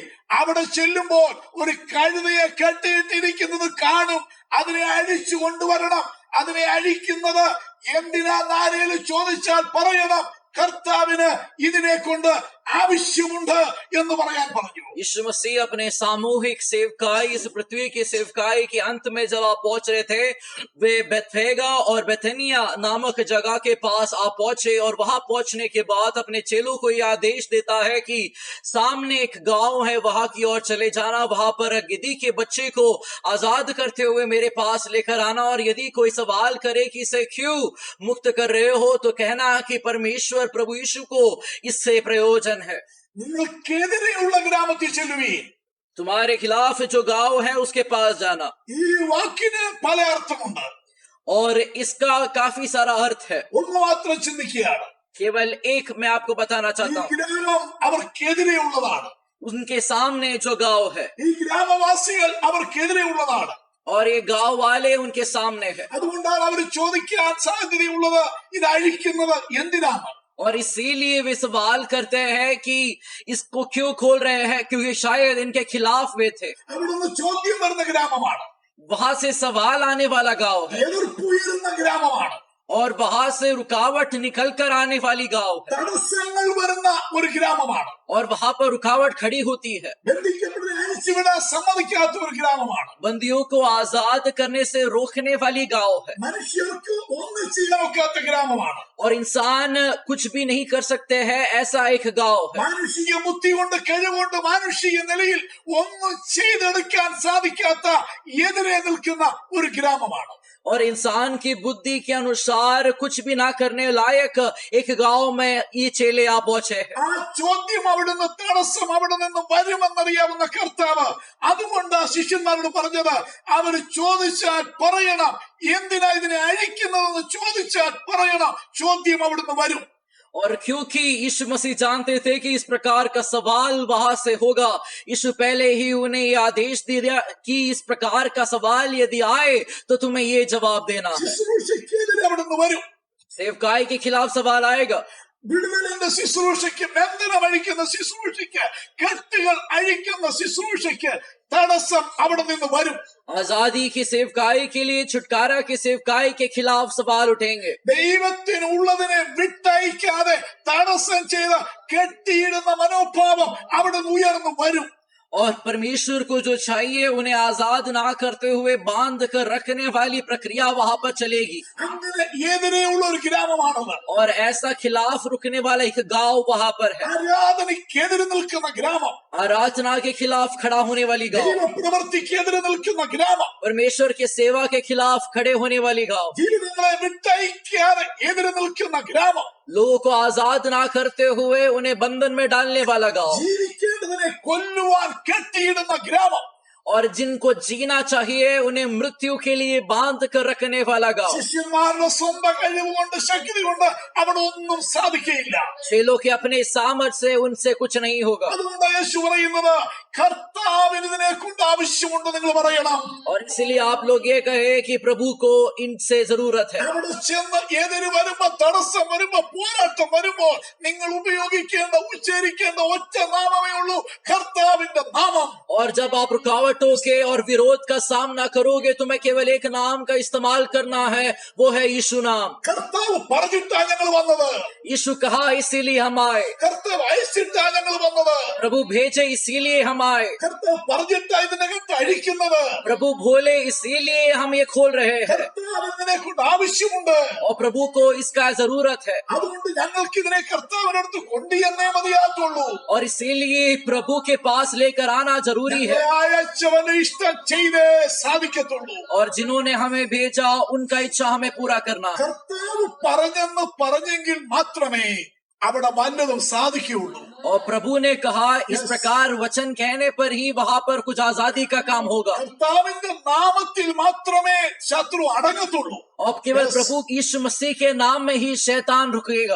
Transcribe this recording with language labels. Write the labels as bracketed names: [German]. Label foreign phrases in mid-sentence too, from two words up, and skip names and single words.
[Malayalam] അവിടെ ചെല്ലുമ്പോൾ ഒരു കഴുതയെ കെട്ടിയിട്ടിരിക്കുന്നത് കാണും, അതിനെ അഴിച്ചു കൊണ്ടുവരണം. അതിനെ അഴിക്കുന്നത് എന്തിനാന്ന് ആരെങ്കിലും ചോദിച്ചാൽ പറയണം, കർത്താവിന് ഇതിനെ കൊണ്ട് ആവശ്യമുണ്ട് എന്ന് പറയാൻ പറഞ്ഞു. [Hindi] यीशु मसीह अपने सामूहिक सेवकाई, इस पृथ्वी की सेवकाई के अंत में जब आप पहुंच रहे थे, वे बेथेगा और बेथनिया नामक जगह के पास आप पहुंचे और वहां पहुंचने के बाद अपने चेलों को यह आदेश देता है कि सामने एक गांव है, वहां की ओर चले जाना, वहां पर गिद्धी के बच्चे को आजाद करते हुए मेरे पास लेकर आना, और यदि कोई सवाल करे कि इसे क्यों मुक्त कर रहे हो, तो कहना कि परमेश्वर प्रभु यीशु को इससे प्रयोजन है। [Malayalam] നിങ്ങൾക്കെതിരെയുള്ള ഗ്രാമത്തിൽ ചെല്ലുവീൻ. [Hindi] तुम्हारे खिलाफ जो गांव है उसके पास जाना। [Malayalam] ഈ വാക്കിന് പല അർത്ഥമുണ്ട്. [Hindi] और इसका काफी सारा अर्थ है, [Malayalam] ഒന്ന് മാത്രം ചിന്തിക്കുകയാണ്. [Hindi] केवल एक मैं आपको बताना [Malayalam] ഈ [Hindi] चाहता हूँ। [Malayalam] ഗ്രാമം അവർക്കെതിരെയുള്ളതാണ്. [Hindi] उनके सामने जो गांव है [Malayalam] ഈ ഗ്രാമവാസികൾ അവർക്കെതിരെയുള്ളതാണ്. [Hindi] और ये गांव वाले उनके सामने है, [Malayalam] അതുകൊണ്ടാണ് അവർ ചോദിക്കാൻ സാധ്യതയുള്ളത്, ഇത് അഴിക്കുന്നത് എന്തിനാണ്? [Hindi] और इसीलिए वे सवाल करते हैं कि इसको क्यों खोल रहे हैं, क्योंकि शायद इनके खिलाफ वे थे। [Malayalam] അവിടുന്ന് ചോദ്യം വരുന്ന ഗ്രാമമാണ്. [Hindi] वहां से सवाल आने वाला गांव है, [Malayalam] എതിർപ്പുയരുന്ന ഗ്രാമമാണ്. [Hindi] और वहां से रुकावट निकल कर आने वाली गांव है, [Malayalam] തടസ്സങ്ങൾ വരുന്ന ഒരു ഗ്രാമമാണ്. [Hindi] और वहां पर रुकावट खड़ी होती है। [Malayalam] ബന്ധിക്കപ്പെടുന്ന അഴിച്ചുവിടാൻ സമ്മതിക്കാത്ത ഒരു ഗ്രാമമാണ്. [Hindi] बंदियों को आजाद करने से रोकने वाली गांव है, [Malayalam] മനുഷ്യർക്ക് ഒന്നും ചെയ്യാൻ ഒക്കാത്ത ഗ്രാമമാണ്. [Hindi] और इंसान कुछ भी नहीं कर सकते हैं, ऐसा एक गांव है। [Malayalam] മാനുഷിക ബുദ്ധി കൊണ്ട് കഴിവുകൊണ്ട് മാനുഷിക നിലയിൽ ഒന്നും ചെയ്തെടുക്കാൻ സാധിക്കാത്ത എതിരെ നിൽക്കുന്ന ഒരു ഗ്രാമമാണ്. [Hindi] और इंसान की बुद्धि के अनुसार कुछ भी ना करने लायक एक गांव में ये चेले आ पहुंचे हैं। [Malayalam] ആ ചോദ്യം അവിടുന്ന് തടസ്സം അവിടെ നിന്ന് വരുമെന്നറിയാവുന്ന കർത്താവ് അതുകൊണ്ട് ശിഷ്യന്മാരോട് പറഞ്ഞത്, അവര് ചോദിച്ചാൽ പറയണം, എന്തിനാ ഇതിനെ അഴിക്കുന്നതെന്ന് ചോദിച്ചാൽ പറയണം, ചോദ്യം അവിടുന്ന് വരും. [Hindi] और क्योंकि यीशु मसीह जानते थे कि इस प्रकार का सवाल वहां से होगा, यीशु पहले ही उन्हें ये आदेश दे दिया कि इस प्रकार का सवाल यदि आए तो तुम्हें ये जवाब देना है। [Malayalam] ശുശ്രൂഷയ്ക്കെതിരെ അവിടുന്ന് വരും. [Hindi] सेवकाई के खिलाफ सवाल आएगा, [Malayalam] വിടുതലിന്റെ ശുശ്രൂഷയ്ക്ക്, ബന്ധനം അഴിക്കുന്ന ശുശ്രൂഷയ്ക്ക്, കെട്ടുകൾ അഴിക്കുന്ന ശുശ്രൂഷയ്ക്ക് തടസ്സം അവിടെ നിന്ന് വരും. [Hindi] आजादी की सेवकाई के लिए, छुटकारा की सेवकाई के खिलाफ सवाल उठेंगे। [Malayalam] ദൈവത്തിനുള്ളതിനെ വിട്ടയക്കാതെ തടസ്സം ചെയ്ത് കെട്ടിയിടുന്ന മനോഭാവം അവിടെ നിന്ന് ഉയർന്നു വരും. [Hindi] और परमेश्वर को जो चाहिए उन्हें आजाद ना करते हुए बांध कर रखने वाली प्रक्रिया वहां पर चलेगी, [Malayalam] അങ്ങനെ എതിരെയുള്ള ഒരു ഗ്രാമമാണത്. [Hindi] और ऐसा खिलाफ रुकने वाला एक गांव वहां पर है, [Malayalam] ആരാധനയ്ക്കെതിരെ നിൽക്കുന്ന ഗ്രാമം, [Hindi] आराधना के खिलाफ खड़ा होने वाली गांव, [Malayalam] ദൈവപ്രവൃത്തിക്കെതിരെ നിൽക്കുന്ന ഗ്രാമം, [Hindi] परमेश्वर के सेवा के खिलाफ खड़े होने वाली गांव, [Malayalam] ജീവിതങ്ങളെ വിട്ടയക്കാതെ എതിരെ നിൽക്കുന്ന ഗ്രാമം, [Hindi] लोगों को आजाद ना करते हुए उन्हें बंधन में डालने वाला गांव, [Malayalam] ജീവിക്കേണ്ടതിനെ കൊല്ലുവാൻ കെട്ടിയിടുന്ന ഗ്രാമം, [Hindi] और जिनको जीना चाहिए उन्हें मृत्यु के लिए बांध कर रखने वाला गांव। [Malayalam] ശിഷ്യന്മാരുടെ സ്വന്തം കഴിവ് കൊണ്ട്, ശക്തി കൊണ്ട് അവിടെ ഒന്നും സാധിക്കയില്ല. [Hindi] चेलों के अपने सामर्थ्य से उनसे कुछ नहीं होगा, [Malayalam] അതുകൊണ്ട് യേശു പറയുന്നത്, കർത്താവിന് ഇതിനെ കൊണ്ട് ആവശ്യമുണ്ട് നിങ്ങൾ പറയണം. [Hindi] और इसलिए आप लोग ये कहे कि प्रभु को इनसे जरूरत है। [Malayalam] അവിടെ ചെന്ന് എതിര് വരുമ്പോ, തടസ്സം വരുമ്പോ, പോരാട്ടം വരുമ്പോൾ നിങ്ങൾ ഉപയോഗിക്കേണ്ട, ഉച്ചരിക്കേണ്ട ഒറ്റ നാമമേ ഉള്ളൂ, കർത്താവിന്റെ നാമം. [Hindi] और जब आप रुकावटों के और विरोध का सामना करोगे तो मैं केवल एक नाम का इस्तेमाल करना है, वो है यीशु नाम। [Malayalam] കർത്താവ് പറഞ്ഞിട്ടാ ഞങ്ങൾ വന്നത്. [Hindi] यीशु कहा इसीलिए हम आए, [Malayalam] കർത്താവ് അയച്ചിട്ടാ ഞങ്ങൾ വന്നത്. [Hindi] प्रभु भेजे इसीलिए हम आए, [Malayalam] കർത്താവ് പറഞ്ഞിട്ടാ ഇതിനകത്ത് അഴിക്കുന്നത്. [Hindi] प्रभु बोले इसीलिए हम ये खोल रहे हैं, [Malayalam] കർത്താവ് ഇതിനെ കൊണ്ട് ആവശ്യമുണ്ട്. [Hindi] और प्रभु को इसका जरूरत है, [Malayalam] അതുകൊണ്ട് ഞങ്ങൾക്ക് ഇതിനെ കർത്താവിനടുത്ത് കൊണ്ടുവന്നേ മതിയാത്തുള്ളൂ. [Hindi] और इसीलिए प्रभु के पास लेकर आना जरूरी है। [Malayalam] ഞങ്ങളെ അയച്ച അയച്ചവന്റെ ഇഷ്ടം ചെയ്തേ സാധിക്കത്തുള്ളൂ. [Hindi] और जिन्होंने हमें भेजा उनका इच्छा हमें पूरा करना है. [Malayalam] കർത്താവ് പറഞ്ഞെന്ന് പറഞ്ഞെങ്കിൽ മാത്രമേ അവിടെ വല്ലതും സാധിക്കുകയുള്ളൂ. [Hindi] और प्रभु ने कहा इस प्रकार वचन कहने पर ही वहां पर कुछ आजादी का काम होगा. [Malayalam] കർത്താവിന്റെ നാമത്തിൽ മാത്രമേ ശത്രു അടങ്ങത്തുള്ളൂ. [Hindi] और केवल प्रभु यीशु मसीह के नाम में ही शैतान रुकेगा.